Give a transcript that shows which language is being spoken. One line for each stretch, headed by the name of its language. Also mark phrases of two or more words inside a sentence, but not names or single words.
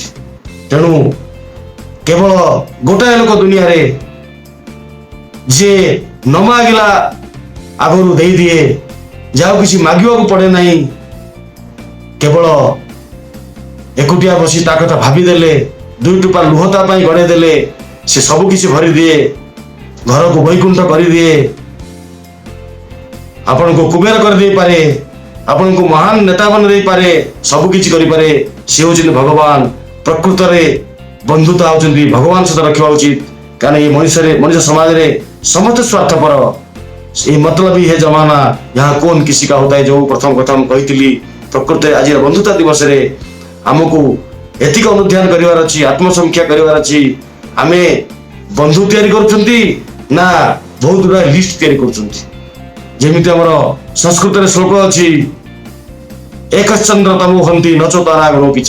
Odia: ତେଣୁ କେବଳ ଗୋଟାଏ ଲୋକ ଦୁନିଆରେ ଯିଏ ନ ମାଗିଲା ଆଗରୁ ଦେଇଦିଏ, ଯାହାକୁ କିଛି ମାଗିବାକୁ ପଡେ ନାହିଁ, କେବଳ ଏକୁଟିଆ ବସି ତା କଥା ଭାବିଦେଲେ, ଦୁଇ ଟୋପା ଲୁହ ତା ପାଇଁ ଗଡ଼େଇ ଦେଲେ ସେ ସବୁ କିଛି ଭରିଦିଏ, ଘରକୁ ବୈକୁଣ୍ଠ କରିଦିଏ, ଆପଣଙ୍କୁ କୁବେର କରିଦେଇପାରେ, ଆପଣଙ୍କୁ ମହାନ ନେତା ବନେଇ ଦେଇପାରେ, ସବୁ କିଛି କରିପାରେ। ସେ ହଉଛନ୍ତି ଭଗବାନ। ପ୍ରକୃତରେ ବନ୍ଧୁତା ହଉଛନ୍ତି ଭଗବାନ ସହିତ ରଖିବା ଉଚିତ। କାରଣ ଏ ମଣିଷ ସମାଜରେ ସମସ୍ତେ ସ୍ୱାର୍ଥପର।
Hindi: ये मतलबी है जमाना यहाँ कौन किसी का होता है,
Odia: ଯୋଉ ପ୍ରଥମ କଥା ମୁଁ କହିଥିଲି। ପ୍ରକୃତରେ ଆଜିର ବନ୍ଧୁତା ଦିବସରେ ଆମକୁ ଏତିକି ଅନୁଧ୍ୟାନ କରିବାର ଅଛି, ଆତ୍ମସମୀକ୍ଷା କରିବାର ଅଛି। ଆମେ ବନ୍ଧୁ ତିଆରି କରୁଛନ୍ତି ନା ବହୁତ ଗୁଡାଏ ଲିଷ୍ଟ ତିଆରି କରୁଛନ୍ତି। ଯେମିତି ଆମର ସଂସ୍କୃତରେ ଶ୍ଲୋକ ଅଛି,
Sanskrit: ଏକଶ୍ଚନ୍ଦ୍ର ତମୋ ହନ୍ତି ନଚୋତାରାଗଣ କିଚ।